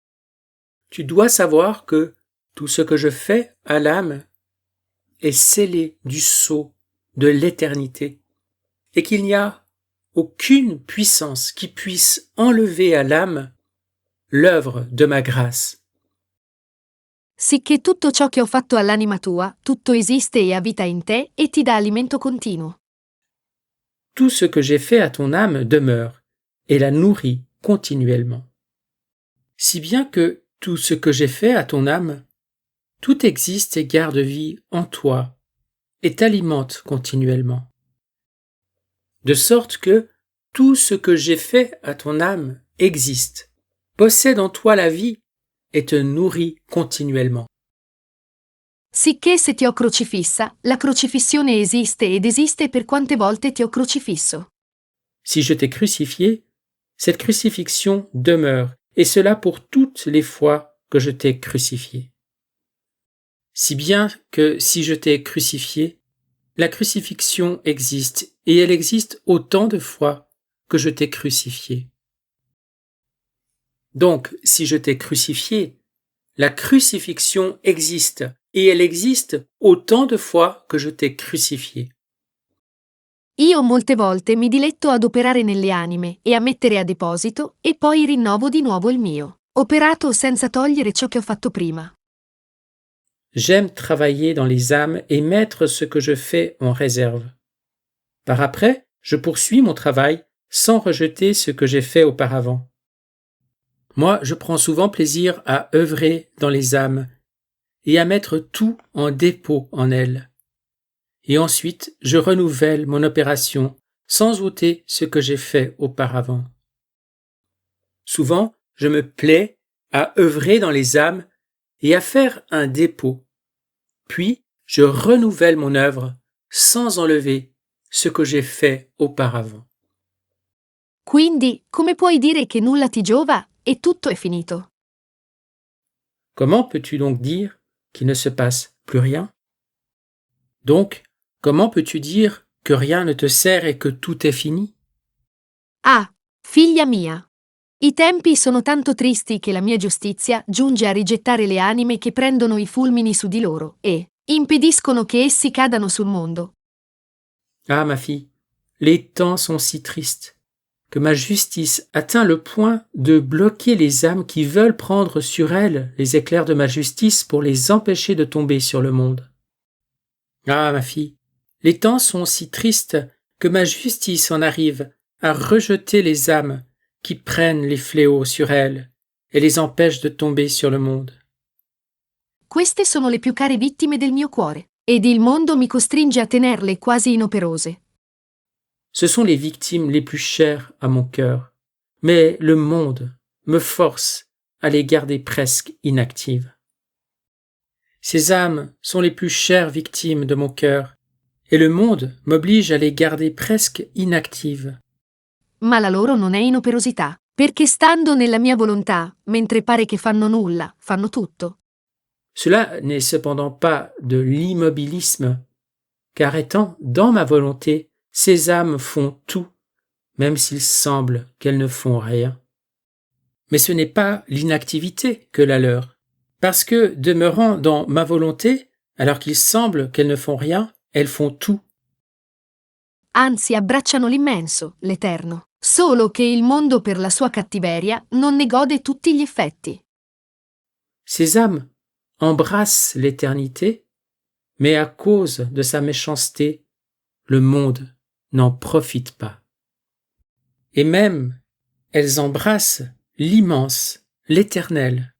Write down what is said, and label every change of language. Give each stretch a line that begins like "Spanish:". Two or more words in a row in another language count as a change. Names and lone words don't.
French: Tu dois savoir que Tout ce que je fais à l'âme est scellé du sceau de l'éternité, et qu'il n'y a aucune puissance qui puisse enlever à l'âme l'œuvre de ma grâce.
Italian: Sicché tutto ciò che ho fatto all'anima tua, tutto esiste e ha vita in te e ti dà alimento continuo.
French: Tout ce que j'ai fait à ton âme demeure et la nourrit continuellement. Si bien que tout ce que j'ai fait à ton âme, tout existe et garde vie en toi et t'alimente continuellement. De sorte que tout ce que j'ai fait à ton âme existe, possède en toi la vie et te nourrit continuellement.
Italian: Sicché se ti ho crocifissa, la crocifissione esiste ed esiste per quante volte ti ho crocifisso.
French: Si je t'ai crucifié, cette crucifixion demeure, et cela pour toutes les fois que je t'ai crucifié. Si bien que si je t'ai crucifié, la crucifixion existe, et elle existe autant de fois que je t'ai crucifié. Donc, si je t'ai crucifié, la crucifixion existe, et elle existe autant de fois que je t'ai crucifié.
Italian: Io molte volte mi diletto ad operare nelle anime e a mettere a deposito e poi rinnovo di nuovo il mio, operato senza togliere ciò che ho fatto prima.
French: J'aime travailler dans les âmes et mettre ce que je fais en réserve. Par après, je poursuis mon travail sans rejeter ce que j'ai fait auparavant. Moi, je prends souvent plaisir à œuvrer dans les âmes et à mettre tout en dépôt en elles. Et ensuite, je renouvelle mon opération sans ôter ce que j'ai fait auparavant. Souvent, je me plais à œuvrer dans les âmes et à faire un dépôt. Puis, je renouvelle mon œuvre sans enlever ce que j'ai fait auparavant.
Italian: Quindi, come puoi dire che nulla ti giova e tutto è finito?
French: Comment peux-tu donc dire qu'il ne se passe plus rien? Donc, comment peux-tu dire que rien ne te sert et que tout est fini?
Italian: Ah, figlia mia! I tempi sono tanto tristi che la mia giustizia giunge a rigettare le anime che prendono i fulmini su di loro e impediscono che essi cadano sul mondo.
French: Ah, ma fille, les temps sont si tristes que ma justice atteint le point de bloquer les âmes qui veulent prendre sur elles les éclairs de ma justice pour les empêcher de tomber sur le monde. Ah, ma fille, les temps sont si tristes que ma justice en arrive à rejeter les âmes qui prennent les fléaux sur elles et les empêchent de tomber sur le monde.
Italian: Queste sono le più care vittime del mio cuore, ed il mondo mi costringe a tenerle quasi inoperose.
French: Ce sont les victimes les plus chères à mon cœur, mais le monde me force à les garder presque inactives. Ces âmes sont les plus chères victimes de mon cœur, et le monde m'oblige à les garder presque inactives.
Italian: Ma la loro non è inoperosità, perché stando nella mia volontà, mentre pare che fanno nulla, fanno tutto.
French: Cela n'est cependant pas de l'immobilisme, car étant dans ma volonté, ces âmes font tout, même s'il semble qu'elles ne font rien. Mais ce n'est pas l'inactivité que la leur, parce que, demeurant dans ma volonté, alors qu'il semble qu'elles ne font rien, elles font tout.
Italian: Anzi, abbracciano l'immenso, l'eterno, solo che il mondo per la sua cattiveria non ne gode tutti gli effetti.
French: Ces âmes embrassent l'éternité, mais à cause de sa méchanceté, le monde n'en profite pas. Et même, elles embrassent l'immense, l'éternel.